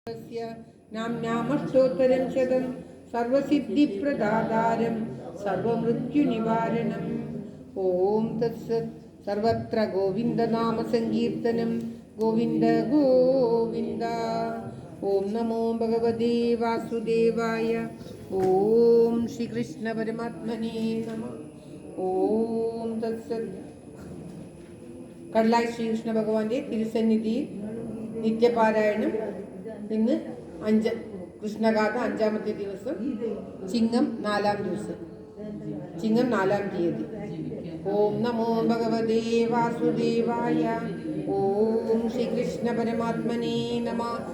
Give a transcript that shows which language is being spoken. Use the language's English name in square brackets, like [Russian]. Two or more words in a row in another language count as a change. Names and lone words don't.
[Sanskrit] नाम्नामष्टोत्तरं शतं सर्वसिद्धिप्रदातारं सर्वमृत्युनिवारणम् ॐ तत्सत् सर्वत्र गोविन्दनामसङ्कीर्तनं गोविन्द गोविन्द ॐ नमो भगवते वासुदेवाय ॐ श्रीकृष्णपरमात्मने नमः ॐ तत्सत् [Malayalam] കടലായി ശ്രീകൃഷ്ണ ഭഗവാന്റെ തിരുസന്നിധി നിത്യപാരായണം ഇന്ന് കൃഷ്ണഗാഥ 5-ാമത്തെ ദിവസം ചിങ്ങം 4-ാം ദിവസം ചിങ്ങം 4-ാം തീയതി. [Sanskrit] ഓം നമോ ഭഗവതേ വാസുദേവായ ഓം ശ്രീകൃഷ്ണ പരമാത്മനേ നമഃ.